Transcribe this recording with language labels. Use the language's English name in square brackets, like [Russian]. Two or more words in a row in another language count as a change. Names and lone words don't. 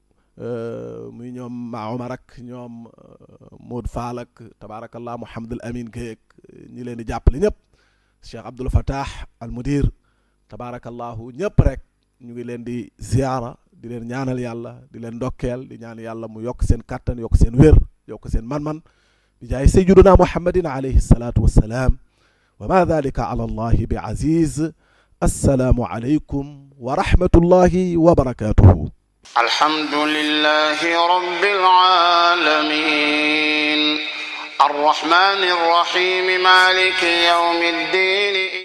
[Wolof] muy ñoom Ma Omar ak ñoom Modou Fall ak tabaarakallah Mouhamadul Amin Gueye ak ñi leen di jàppale ñëpp Cheikh Abdoul Fattah al mudir tabaarakallahu ñëpp rek ñu ngi leen di ziyaara di leen ñaanal yàlla di leen ndokkeel di ñaan yàlla mu yokk seen kàttan yokk seen wér yokk seen man-man bi jaay [Arabic] سيدنا محمد عليه الصلاة والسلام وما ذلك على الله بعزيز. السلام عليكم ورحمة الله وبركاته. الحمد لله رب العالمين الرحمن الرحيم مالك يوم الدين